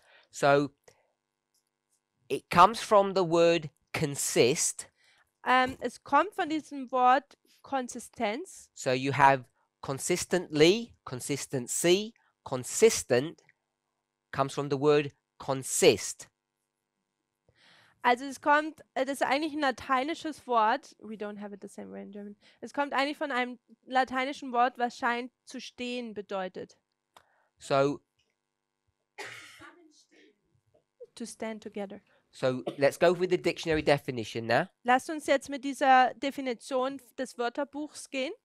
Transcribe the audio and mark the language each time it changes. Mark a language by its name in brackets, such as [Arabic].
[English] So it comes from the word consist. [German] Es kommt von diesem Wort Konsistenz. [English] So you have consistently, consistency, consistent comes from the word consist. [German] Also es kommt, das ist eigentlich ein lateinisches Wort. [English] We don't have it the same way in German. [German] Es kommt eigentlich von einem lateinischen Wort, was scheint zu stehen bedeutet. [English] So To stand together. let's go with the dictionary definition now. [German] Lasst uns jetzt mit dieser Definition des Wörterbuchs gehen.